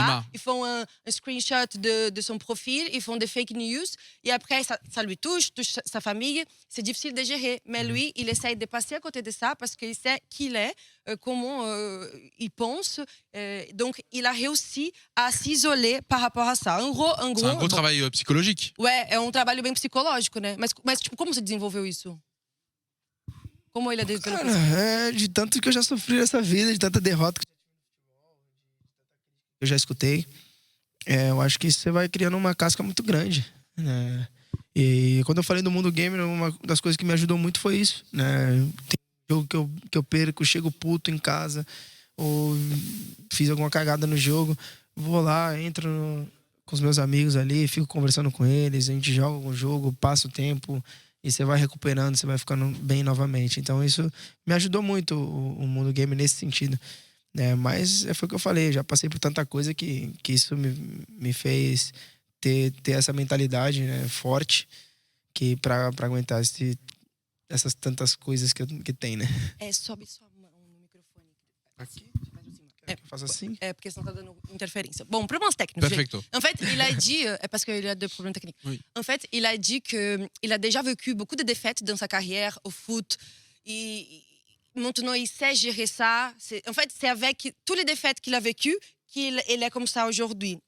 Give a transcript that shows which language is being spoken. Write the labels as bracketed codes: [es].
[fr] là-bas, ils font un screenshot de son profil, ils font des fake news et après ça lui touche sa famille. C'est difficile de gérer, mais lui, il essaye de passer à côté de ça parce qu'il sait qui il est, comment il pense. Donc, il a réussi à s'isoler par rapport à ça. C'est un gros travail psychologique. [pt] Ouais, é trabalho bem psicológico, né? Mas tipo, como você desenvolveu isso? Como ele desenvolveu Cara, isso? de tanto que eu já sofri nessa vida, de tanta derrota que eu já escutei, eu acho que você vai criando uma casca muito grande, né? E quando eu falei do mundo gamer, uma das coisas que me ajudou muito foi isso, né? Tem jogo que eu perco, chego puto em casa, ou fiz alguma cagada no jogo, vou lá, entro com os meus amigos ali, fico conversando com eles, a gente joga algum jogo, passa o tempo e você vai recuperando, você vai ficando bem novamente. Então isso me ajudou muito o mundo gamer nesse sentido, né? Mas foi o que eu falei, já passei por tanta coisa que isso me fez ter essa mentalidade, né, forte, que para aguentar essas tantas coisas que tem, né? Sobe sua mão no microfone. Aqui? Eu faço assim? Porque senão tá dando interférence. Bon, problemas técnicos. [es] Perfecto. [fr] En fait, il a dit, parce qu'il a des problèmes techniques. Oui. En fait, il a dit qu'il a déjà vécu beaucoup de défaites dans sa carrière au foot. Et maintenant, il sait gérer ça. En fait, c'est avec toutes les défaites qu'il a vécues qu'il est comme ça aujourd'hui.